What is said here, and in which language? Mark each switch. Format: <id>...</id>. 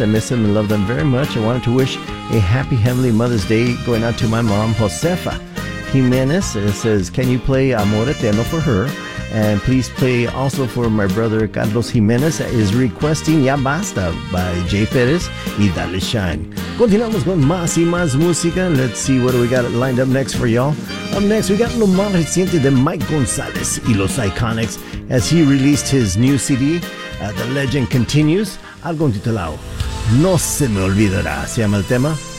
<en>I miss them and love them very much. I wanted to wish a happy heavenly Mother's Day going out to my mom, Josefa Jimenez. It says, can you play Amor Eterno for her? And please play also for my brother, Carlos Jimenez, that is requesting Ya Basta by Jay Perez y Dale Shine.</en> <es>Continuamos con más y más música.</es> <en>Let's see what we got lined up next for y'all. Up next, we got</en> <es>Lo Más Reciente de</es> <en>Mike Gonzalez y Los Iconics as he released his new CD. The legend continues.</en> <es>Algo titulado No Se Me Olvidará, se llama el tema.</es>